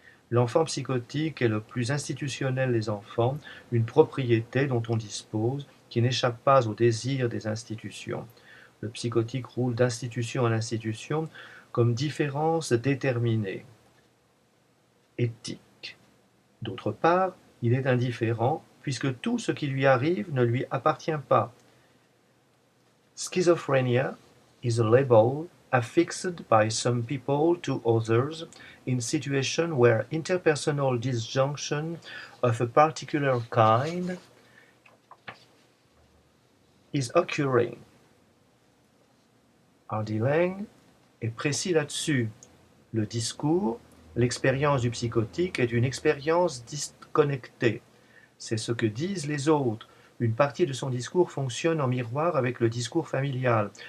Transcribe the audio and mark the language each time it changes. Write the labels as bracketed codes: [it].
[fr] L'enfant psychotique est le plus institutionnel des enfants, une propriété dont on dispose, qui n'échappe pas au désir des institutions. Le psychotique roule d'institution en institution comme différence déterminée, éthique. D'autre part, il est indifférent puisque tout ce qui lui arrive ne lui appartient pas. [en] Schizophrenia is a label affixed by some people to others in situations where interpersonal disjunction of a particular kind is occurring. [fr] Hardy Lang est précis là-dessus. Le discours, l'expérience du psychotique est une expérience disconnectée. C'est ce que disent les autres. Une partie de son discours fonctionne en miroir avec le discours familial.